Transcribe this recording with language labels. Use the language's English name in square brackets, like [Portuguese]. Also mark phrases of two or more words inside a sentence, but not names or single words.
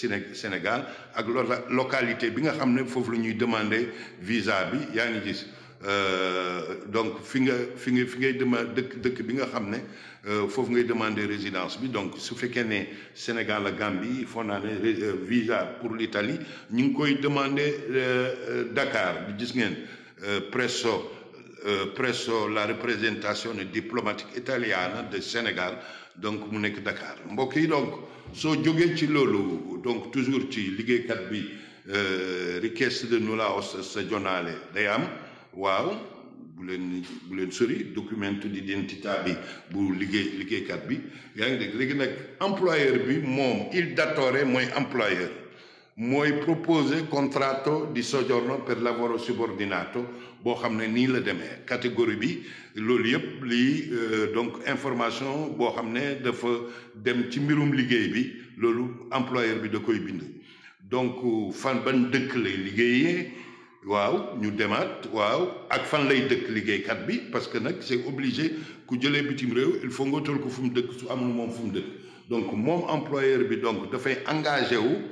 [Wolof] Sénégal ak localité bi nga xam ne foofu la ñuy demander visa bi yaa ngi gis donc fi ngay dëkk bi nga xam ne foofu ngay [French] demander résidence [Wolof] bi donc su fekkee ne Sénégal la Gambie foo naa ne [French] visa pour l'Italie [Wolof] ñu ngi koy demander Dakar bi gis ngeen [Italian] presso la rappresentazione diplomatique italiana [Wolof] de Sénégal donc mu nekk Dakar mbokk yi donc soo jógee ci loolu donc toujours ci liggéeykat bi [Italian] richiesta di nulla osta stagionale [Wolof] day am waaw bu leen sori [Italian] documento d'identità [Wolof] bi bu liggéeykat bi yaa ngi dégg léegi nag employeur bi moom [Italian] il datore [Wolof] mooy employeur mooy proposer [Italian] contratto di soggiorno per lavoro subordinato [Wolof] boo xam ne nii la demee catégorie bi loolu yëpp lii donc information boo xam ne dafa dem ci mbirum liggéey bi loolu employeur bi da koy bind donc fan ban dëkk lay liggéeyee waaw ñu demaat waaw ak fan lay dëkk liggéeykat bi [French] parce que [Wolof] nag [French] c'est obligé [Wolof] ku jëlee bitim réew [French] il faut [Wolof] nga toll ko fu mu dëkk su amul moom fu mu dëkk donc moom employeur bi donc dafay engagé wu